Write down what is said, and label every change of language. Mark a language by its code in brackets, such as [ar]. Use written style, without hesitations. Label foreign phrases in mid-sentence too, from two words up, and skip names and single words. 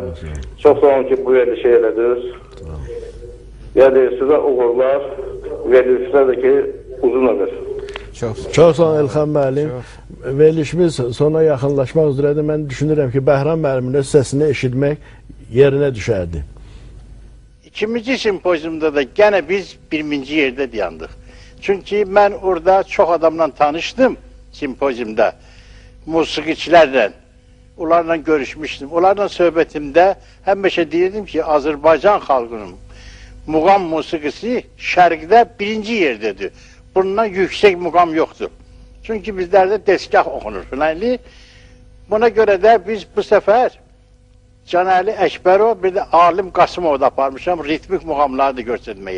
[az] Çox sağ olun ki, bu verilişi elədiniz. Yəni, sizə uğurlar, verilişlər də ki, uzun ömür. Çox sağ olun, Elxan müəllim. Verilişimiz sona yaxınlaşmaq üzrədir. Mən düşünürəm ki, Bəhram müəllimin öz səsini eşitmək yerinə düşərdi. [tr] İkinci simpoziumda da gene biz birinci yerde dayandık. Çünkü ben orada çok adamla tanıştım simpoziumda. Musiqiçilerle. Onlarla görüşmüştüm. [az] Onlarla söhbətimdə həmişə deyirdim ki, Azərbaycan xalqının muğam musiqisi şərqdə birinci yerdedir. Bundan yüksək muğam yoxdur. Çünkü bizlərdə dəstgah oxunur filanlı. [tr] Buna göre de biz bu sefer [az] Canəli Əkbərov, bir də Alim Qasımov da aparmışam ritmik muğamları da göstərməyə.